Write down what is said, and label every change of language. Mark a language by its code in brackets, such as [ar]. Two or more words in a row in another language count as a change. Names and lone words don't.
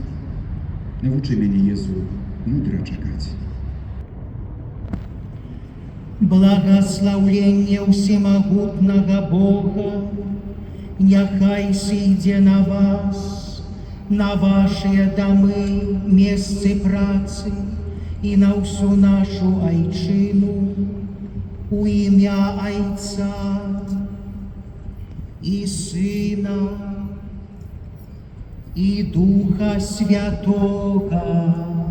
[be] Навучы мяне, Езу, мудра чакаць. Благословление всемогутного Бога няхай сыйдзе на вас, на ваши домы, месцы працы и на всю нашу айчину, у імя Айца и Сына и Духа Святого.